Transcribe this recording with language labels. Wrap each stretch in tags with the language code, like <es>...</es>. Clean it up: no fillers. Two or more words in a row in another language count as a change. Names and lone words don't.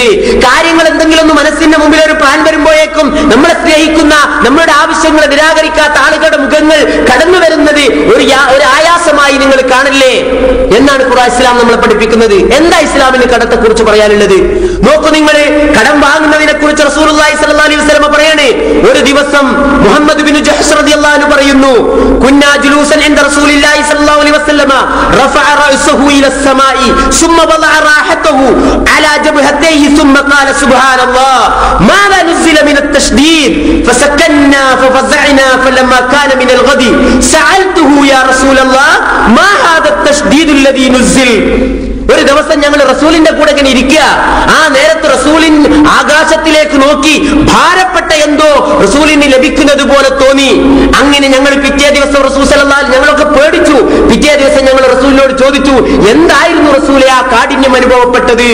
<ml>കാര്യങ്ങൾ എന്തെങ്കിലും ഒന്ന് മനസ്സിന്റെ മുമ്പിൽ ഒരു പ്ലാൻ വരുമ്പോഴേക്കും നമ്മളെ സ്നേഹിക്കുന്ന, നമ്മളുടെ ആവശ്യങ്ങളെ നിരാകരിക്കാത്ത ആളുകളുടെ മുഖങ്ങൾ കടന്നു വരുന്നത് ഒരു ആയാസമായി നിങ്ങൾ കാണല്ലേ എന്നാണ് ഖുർആൻ ഇസ്ലാം നമ്മളെ പഠിപ്പിക്കുന്നത്. എന്താ ഇസ്ലാമിന് കടത്തെക്കുറിച്ച് പറയാനുള്ളത്? നോക്കൂ, നിങ്ങൾ കടം വാങ്ങുന്നതിനെ കുറിച്ച്</ml> <ar>رسول الله صلى الله عليه وسلم</ar> <ml>പറയാണ്. ഒരു ദിവസം</ml> <ar>മുഹമ്മദ് ബിൻ ജഹ്ഷ് رضي الله عنه പറയുന്നു, كنا جلوسا عند رسول الله صلى الله عليه وسلم رفع رأسه إلى السماء ثم وضع راحته على جبهتيه ثم قال سبحان الله ماذا نزل من التشديد فسكننا ففزعنا فلما كان من الغد سألته يا رسول الله ما هذا التشديد الذي نزل.</ar> <ml>ഒരു ദിവസം ഞങ്ങൾ റസൂലിന്റെ കൂടെ ഇങ്ങനെ ഇരിക്കുക. ആ നേരത്ത് റസൂലിൻ ആകാശത്തിലേക്ക് നോക്കി ഭാരപ്പെട്ട എന്തോ റസൂലിന് ലഭിക്കുന്നത് പോലെ തോന്നി. അങ്ങനെ ഞങ്ങൾ പിറ്റേ ദിവസം</ml> <ar>رسول صلى الله عليه</ar> <ml>ഞങ്ങളൊക്കെ പേടിച്ചു. പിറ്റേ ദിവസം ഞങ്ങൾ റസൂലിനോട് ചോദിച്ചു, എന്തായിരുന്നു റസൂലെ ആ കാഠിന്യം അനുഭവപ്പെട്ടത്?</ml>